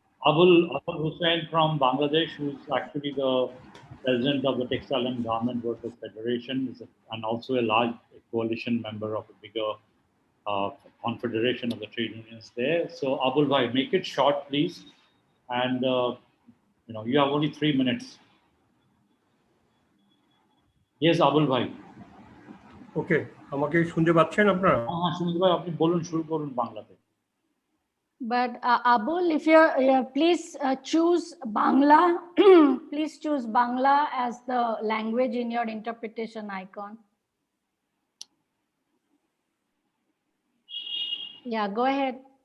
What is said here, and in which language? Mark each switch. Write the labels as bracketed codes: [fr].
[en] Abul Hussain from Bangladesh, who's actually the president of the Textile and Garment Workers Federation, and also a large coalition member of a bigger confederation of the trade unions there. So, Abul bhai, make it short, please. And you have only 3 minutes. Yes, Abul bhai. [bn] Okay, আমাকে শুনতে পাচ্ছেন আপনারা? হ্যাঁ, শুনতে পাই। আপনি বলুন, শুরু করুন বাংলাতে। [en] But Abul, if you're please choose Bangla, please choose Bangla as the language in your interpretation icon. Yeah, go ahead.